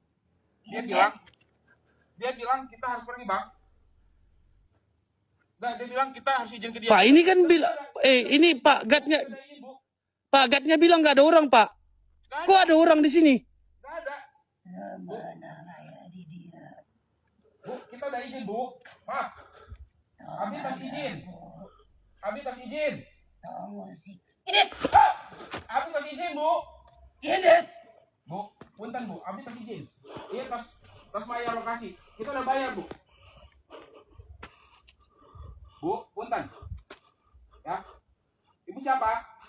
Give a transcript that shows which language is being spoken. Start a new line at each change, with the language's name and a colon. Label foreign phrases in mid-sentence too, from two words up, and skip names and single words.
Indonesian: Dia bilang kita harus pergi, Bang. Nah, dia bilang kita harus izin ke dia. Pak, ini kan bilang, ini Pak Gatnya, Udah izin, Bu. Pak Gatnya bilang nggak ada orang Pak. Nggak ada. Kok ada orang di sini? Nggak ada. Mana ayah di dia? Bu, kita udah izin, Bu. Hah?
Sundanese: Abi pas izin. Abi pas izin.
Indonesian: Tunggu sih. Ini,
Sundanese: Hah? Abi pas izin, Bu.
Indonesian: ini.
Sundanese: Bu, punten, Bu. Abi pas izin. Iya, tos bayar lokasi.
Indonesian: Kita udah bayar, Bu. Bu, punten. Ya. Ibu siapa?